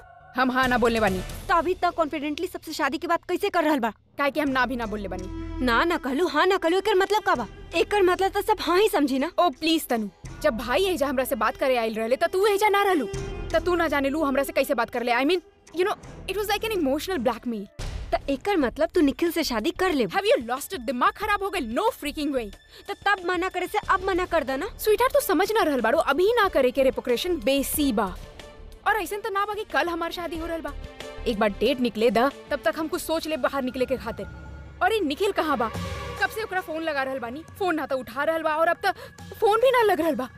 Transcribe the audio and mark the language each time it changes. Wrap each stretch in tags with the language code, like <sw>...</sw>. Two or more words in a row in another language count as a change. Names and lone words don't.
<bho>हम हाँ ना बोलने बानी। तो अभी तक कॉन्फिडेंटली सबसे शादी की बात कैसे कर रहल बा? काहे कि हम ना भी ना बोलने बानी। ना कहलू हाँ ना कहलू, एकर मतलब का बा? एकर मतलब तो सब हाँ ही समझी ना। ओ प्लीज तनु, जब भाई एजा हमरा से बात करे आइल रहले त तू एजा ना रहलू, त तू ना जाने लू हमरा से कैसे बात कर ले।</bho> <en>I mean you know it was like an emotional blackmail.</en> <bho>तो एकर मतलब तू निखिल से शादी कर ले?</bho> <en>Have you lost it?</en> <bho>दिमाग खराब हो गइल?</bho> <en>No freaking way.</en> <bho>तो तब मना करे से अब मना कर देना। स्वीटहार्ट तू समझ ना रहल बाड़ो, अभी ना करे के रेपोक्रेशन बेसी बा। और ऐसन तो ना बा कि कल हमार शादी हो रहल बा। एक बार डेट निकले दा, तब तक हम कुछ सोच ले बाहर निकले के खातिर। और ये निखिल कहाँ बा? कब से ओकरा फोन लगा रहल बानी, फोन ना तो उठा रहल बा और अब तक फोन भी ना लग रहल बा।</bho>